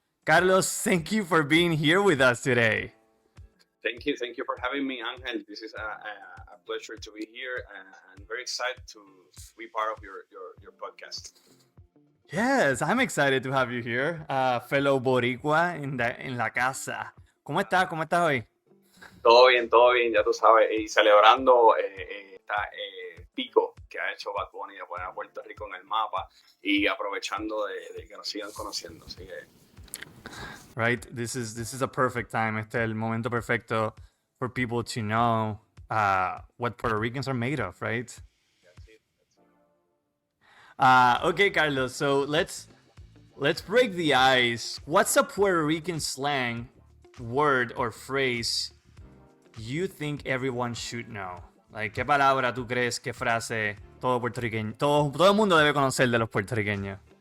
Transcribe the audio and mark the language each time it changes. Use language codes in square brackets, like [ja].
[en] Carlos, thank you for being here with us today. Thank you for having me, Ángel. This is a pleasure to be here, and I'm very excited to be part of your podcast. Yes, I'm excited to have you here, fellow Boricua [es] en la casa. ¿Cómo estás? ¿Cómo estás hoy? Todo bien, ya tú sabes, y celebrando esta pico que ha hecho Bad Bunny de poner a Puerto Rico en el mapa y aprovechando de que nos sigan conociendo, así que... [en] Right, this is a perfect time. [es] Este es el momento perfecto [en] for people to know what Puerto Ricans are made of, right? Okay, Carlos. So let's break the ice. What's a Puerto Rican slang word or phrase you think everyone should know? [es] Like, ¿qué palabra tú crees, qué frase todo puertorriqueño, todo el mundo debe conocer de los puertorriqueños?